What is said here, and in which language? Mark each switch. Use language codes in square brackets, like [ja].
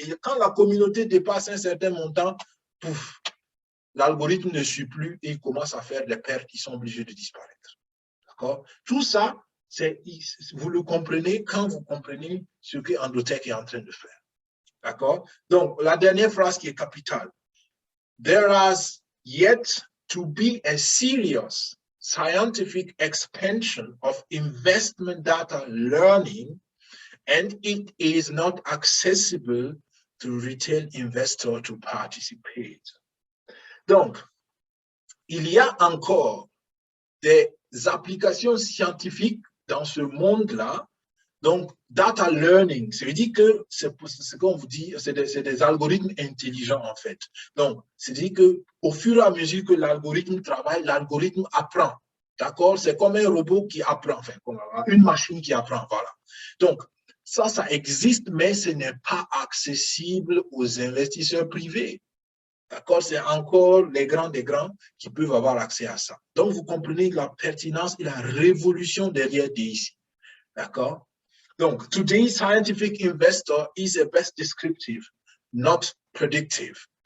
[fr] Et quand la communauté dépasse un certain montant, pouf, l'algorithme ne suit plus et il commence à faire des pertes qui sont obligées de disparaître. D'accord? Tout ça, vous le comprenez quand vous comprenez ce que Androtech est en train de faire. D'accord? Donc, la dernière phrase qui est capitale. [en] There has yet to be a serious scientific expansion of investment data learning, and it is not accessible to retail investors to participate. [fr] Donc, il y a encore des applications scientifiques dans ce monde-là. Donc, data learning, ça veut dire que c'est ce qu'on vous dit, c'est des algorithmes intelligents en fait. Donc, c'est-à-dire qu'au fur et à mesure que l'algorithme travaille, l'algorithme apprend. D'accord? C'est comme un robot qui apprend, enfin, comme une machine qui apprend, voilà. Donc, ça existe, mais ce n'est pas accessible aux investisseurs privés. D'accord? C'est encore les grands des grands qui peuvent avoir accès à ça. Donc, vous comprenez la pertinence et la révolution derrière DAISY. D'accord? Donc, [en] today's scientific investor is a best descriptive, not predictive.